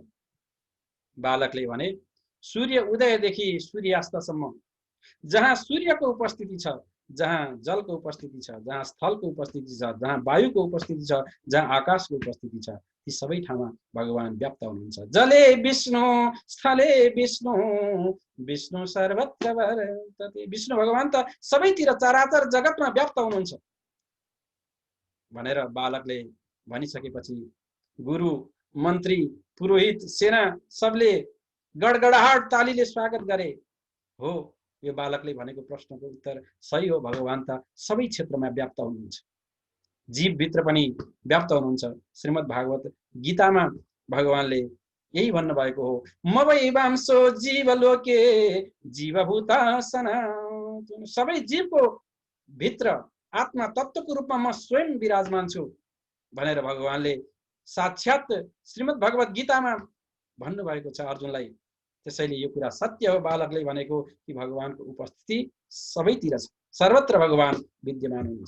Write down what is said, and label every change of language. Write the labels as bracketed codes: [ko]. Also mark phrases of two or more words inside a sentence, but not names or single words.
[ne] बालकले भने, सूर्य उदयदेखि सूर्यास्तसम्म जहाँ सूर्यको उपस्थिति छ, जहाँ जलको उपस्थिति छ, जहाँ स्थलको उपस्थिति छ, जहाँ वायुको उपस्थिति छ, जहाँ आकाशको उपस्थिति छ, ती सबै ठाउँमा भगवान व्याप्त हुनुहुन्छ। [sa] जले विष्णु, स्थले विष्णु, विष्णु सर्वत्र वर्तते। [ne] विष्णु भगवान त सबैतिर चराचर जगतमा व्याप्त हुनुहुन्छ भनेर बालकले भनिसकेपछि गुरु, मन्त्री, पुरोहित, सेना सबले गडगडाहट तालीले स्वागत गरे। हो, यो बालकले भनेको प्रश्नको उत्तर सही हो, भगवान त सबै क्षेत्रमा व्याप्त हुनुहुन्छ, जीवभित्र पनि व्याप्त हुनुहुन्छ। श्रीमद् भागवत गीतामा भगवानले यही भन्नुभएको हो, [sa] म वै वांसो जीवलोके जीवभूता सनातन। [ne] सबै जीवको भित्र आत्मा तत्त्वको रूपमा म स्वयं विराजमान छु भनेर भगवानले साक्षात श्रीमद् भगवत गीतामा भन्नुभएको छ अर्जुनलाई। त्यसैले यो कुरा सत्य हो बालकले भनेको कि भगवानको उपस्थिति सबैतिर छ, सर्वत्र भगवान विद्यमान हुनुहुन्छ।